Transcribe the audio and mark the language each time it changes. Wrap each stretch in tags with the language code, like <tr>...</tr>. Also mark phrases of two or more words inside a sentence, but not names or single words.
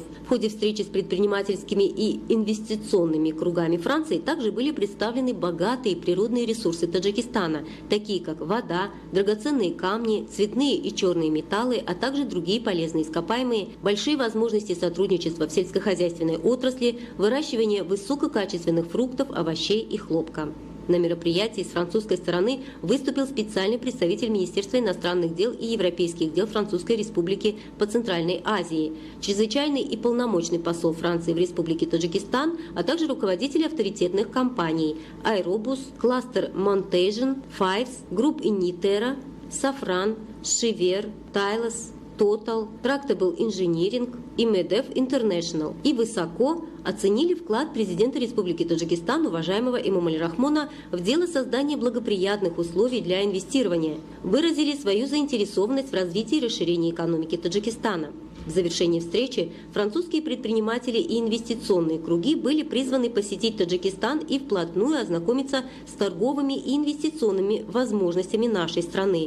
<ru>В ходе встречи с предпринимательскими и инвестиционными кругами Франции также были представлены богатые природные ресурсы Таджикистана, такие как вода, драгоценные камни, цветные и черные металлы, а также другие полезные ископаемые, большие возможности сотрудничества в сельскохозяйственной отрасли, выращивание высококачественных фруктов, овощей и хлопка. На мероприятии с французской стороны выступил специальный представитель Министерства иностранных дел и европейских дел Французской Республики по Центральной Азии, чрезвычайный и полномочный посол Франции в Республике Таджикистан, а также руководители авторитетных компаний Aerobus, Cluster Montation, Fives, Group Initera, Safran, Chiver, Tylos, Total, Tractable Engineering и MEDEF International и высоко оценили вклад президента Республики Таджикистан, уважаемого Эмомали Рахмона, в дело создания благоприятных условий для инвестирования, выразили свою заинтересованность в развитии и расширении экономики Таджикистана. В завершении встречи французские предприниматели и инвестиционные круги были призваны посетить Таджикистан и вплотную ознакомиться с торговыми и инвестиционными возможностями нашей страны.</ru>